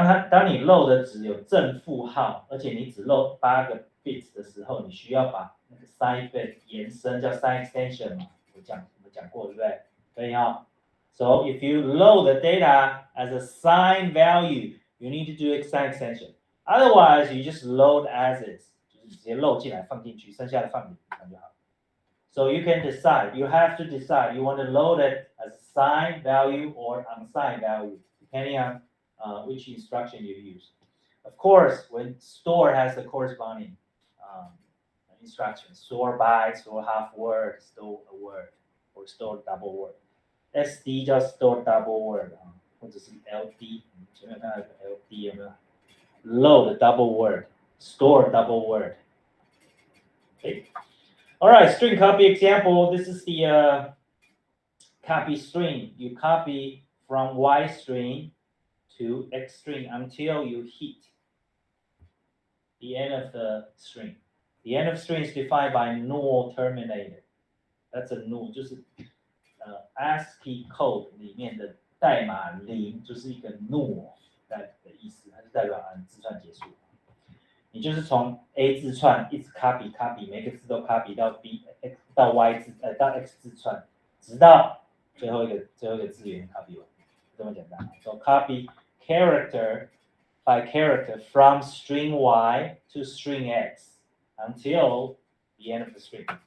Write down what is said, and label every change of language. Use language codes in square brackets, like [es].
[zh] 当你漏的只有正负号，而且你只漏8个 bits 的时候，你需要把那个 sign bit 延伸，叫 sign extension 嘛？我们讲过，对不对？可以哈。 [en] So if you load the data as a sign value, you need to do a sign extension. Otherwise, you just load as is， [zh] 就是直接漏进来放进去，剩下的放里面就好。 [en] So you can decide. You have to decide. You want to load it as a sign value or unsigned value, depending on which instruction you use. Of course, when store has the corresponding instructions, store by, store half word, store a word, or store double word. SD 叫 store double word 或者是 LD， [zh] 前面看到LD 有没有 [en] ？Load double word, store double word. Okay. All right, string copy example. This is the copy string. You copy from Y string to X string until you hit the end of the string. The end of string is defined by null terminated. That's a null， [zh] 就是ASCII code 里面的代码0就是一个 null 的意思，它就代表字串结束。你就是从 A 字串一直 copy， 每个字都 copy 到 B 到 Y 字到 X 字串，直到最后一个字元 copy 完，这么简单。 [en] So copy character by character from string Y to string X until the end of the string.